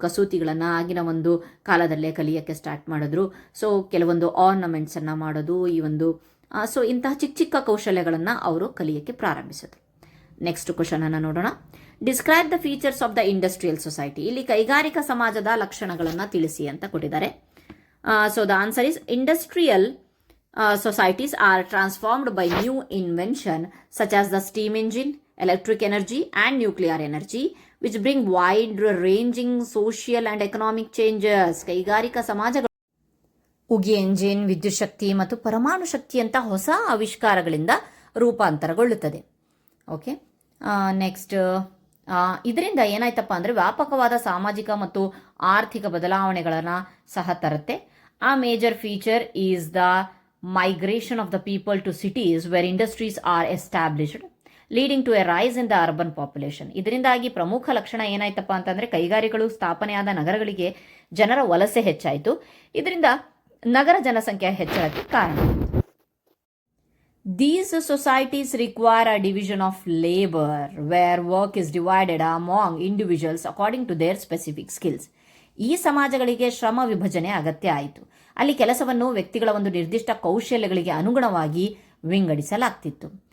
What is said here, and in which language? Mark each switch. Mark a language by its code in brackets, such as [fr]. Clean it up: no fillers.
[kn] ಕಸೂತಿಗಳನ್ನು ಆಗಿನ ಒಂದು ಕಾಲದಲ್ಲೇ ಕಲಿಯೋಕ್ಕೆ ಸ್ಟಾರ್ಟ್ ಮಾಡಿದ್ರು. ಸೊ ಕೆಲವೊಂದು ಆರ್ನಮೆಂಟ್ಸನ್ನು ಮಾಡೋದು, ಈ ಒಂದು ಸೊ ಇಂತಹ ಚಿಕ್ಕ ಚಿಕ್ಕ ಕೌಶಲ್ಯಗಳನ್ನು ಅವರು ಕಲಿಯೋಕ್ಕೆ ಪ್ರಾರಂಭಿಸಿದ್ರು. ನೆಕ್ಸ್ಟ್ ಕ್ವಶನ್ ಅನ್ನು ನೋಡೋಣ. [en] Describe the features of the industrial society. [kn] ಇಲ್ಲಿ ಕೈಗಾರಿಕಾ ಸಮಾಜದ ಲಕ್ಷಣಗಳನ್ನು ತಿಳಿಸಿ ಅಂತ ಕೊಟ್ಟಿದ್ದಾರೆ. [en] So the answer is industrial societies are transformed by new invention such as the steam engine, electric energy and nuclear energy, which bring wide ranging social and economic changes. [kn] ಕೈಗಾರಿಕಾ ಸಮಾಜಗಳು ಉಗಿ ಎಂಜಿನ್, ವಿದ್ಯುತ್ ಶಕ್ತಿ ಮತ್ತು ಪರಮಾಣು ಶಕ್ತಿಯಂಥ ಹೊಸ ಆವಿಷ್ಕಾರಗಳಿಂದ ರೂಪಾಂತರಗೊಳ್ಳುತ್ತದೆ. ಓಕೆ, ನೆಕ್ಸ್ಟ್ ಇದರಿಂದ ಏನಾಯ್ತಪ್ಪ ಅಂದರೆ ವ್ಯಾಪಕವಾದ ಸಾಮಾಜಿಕ ಮತ್ತು ಆರ್ಥಿಕ ಬದಲಾವಣೆಗಳನ್ನು ಸಹ ತರುತ್ತೆ. [en] A major feature is the migration of the people to cities where industries are established leading to a rise in the urban population. [kn] ಇದರಿಂದಾಗಿ ಪ್ರಮುಖ ಲಕ್ಷಣ ಏನಾಯ್ತಪ್ಪ ಅಂತಂದರೆ ಕೈಗಾರಿಕೆಗಳು ಸ್ಥಾಪನೆಯಾದ ನಗರಗಳಿಗೆ ಜನರ ವಲಸೆ ಹೆಚ್ಚಾಯಿತು. ಇದರಿಂದ ನಗರ ಜನಸಂಖ್ಯೆ ಹೆಚ್ಚಳಕ್ಕೆ ಕಾರಣ. [en] These societies require a division of labor where work is divided among individuals according to their specific skills. [kn] ಈ ಸಮಾಜಗಳಿಗೆ ಶ್ರಮ ವಿಭಜನೆ ಅಗತ್ಯ ಆಯಿತು. ಅಲ್ಲಿ ಕೆಲಸವನ್ನು ವ್ಯಕ್ತಿಗಳ ಒಂದು ನಿರ್ದಿಷ್ಟ ಕೌಶಲ್ಯಗಳಿಗೆ ಅನುಗುಣವಾಗಿ ವಿಂಗಡಿಸಲಾಗ್ತಿತ್ತು.